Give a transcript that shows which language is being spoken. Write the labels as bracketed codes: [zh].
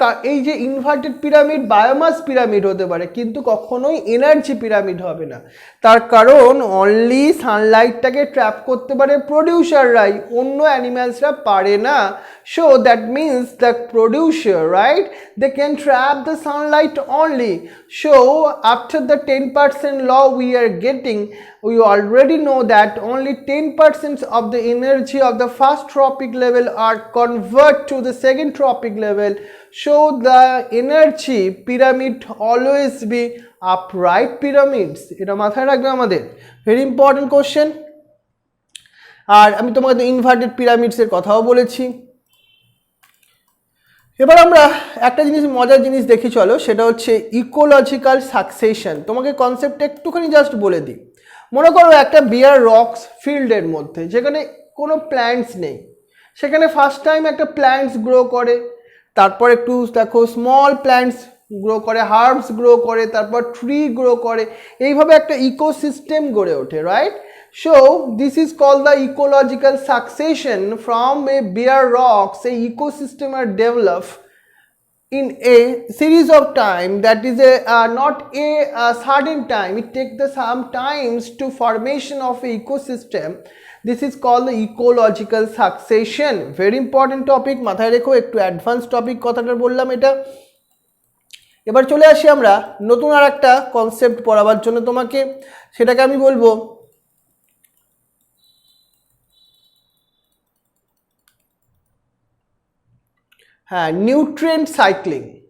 [bn] এই যে inverted pyramid biomass pyramid হতে পারে, কিন্তু কখনোই এনার্জি পিরামিড হবে না। তার কারণ অনলি সানলাইটটাকে ট্র্যাপ করতে পারে প্রডিউসাররাই, অন্য অ্যানিম্যালসরা পারে না। [en] So that means the producer, right, they can trap the sunlight only. So after the 10% law we are getting, we already know that only 10% of the energy of the first tropic level are converted to the second tropic level. So the energy pyramid always be upright pyramids. [bn] এটা মাথায় রাখবে আমাদের, [en] Very important question. [bn] আর আমি তোমাকে inverted পিরামিডসের কথাও বলেছি। এবার আমরা একটা জিনিস, মজার জিনিস দেখি চলো, সেটা হচ্ছে ইকোলজিক্যাল সাকসেশন। তোমাকে কনসেপ্টটা একটুখানি জাস্ট বলে দিই। মনে করো একটা বিয়ার রক্স ফিল্ডের মধ্যে যেখানে কোনো প্ল্যান্টস নেই, সেখানে ফার্স্ট টাইম একটা প্ল্যান্টস গ্রো করে, তারপর একটু দেখো স্মল প্ল্যান্টস গ্রো করে, হার্বস গ্রো করে, তারপর ট্রি গ্রো করে, এইভাবে একটা ইকোসিস্টেম গড়ে ওঠে, right? [en] So this is called the ecological succession. From a bare rocks, a ecosystem are developed in a series of time, that is not a sudden time, it takes the some times to formation of a ecosystem. This is called the ecological succession. Very important topic, [bn] মাথায় রেখো, একটু advance topic কথাটা বললাম এটা। এবার চলে আসি আমরা নতুন আর একটা কনসেপ্ট পড়াবার জন্য তোমাকে, সেটাকে আমি বলবো হ্যাঁ নিউট্রিয়েন্ট সাইক্লিং।